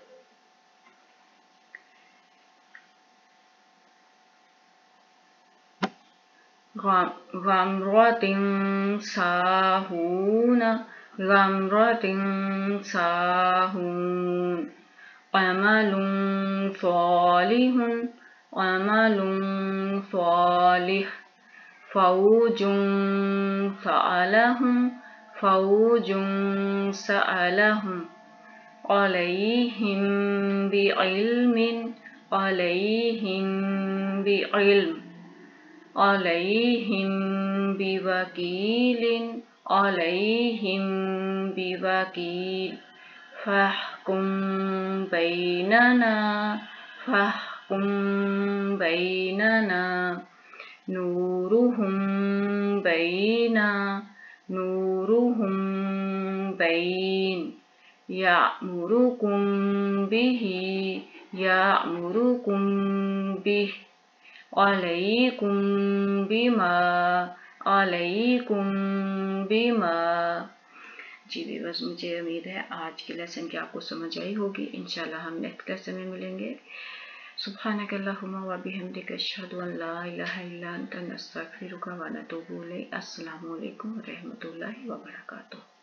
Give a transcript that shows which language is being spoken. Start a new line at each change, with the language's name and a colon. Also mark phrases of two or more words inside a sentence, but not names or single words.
Arabic: غمرة ساهون، غمرة ساهون، عمل صالح، عمل صالح، فوج سألهم، فوج سألهم, عليهم بعلم، عليهم بعلم، عليهم بوكيل، عليهم بوكيل, فاحكم بيننا، فاحكم بيننا، نورهم بين، نورهم بين، يأمركم به، يأمركم به، عليكم بما، عليكم بما.
Hindi: जी बस, मुझे उम्मीद है आज की लेसन की आपको समझ आई होगी। इंशाल्लाह हम
English: next lesson
Hindi: में मिलेंगे।
Arabic: سبحانك اللهم وبحمدك، أشهد أن لا إله إلا أنت، نستغفرك ونتوب إليك. السلام عليكم ورحمة الله وبركاته.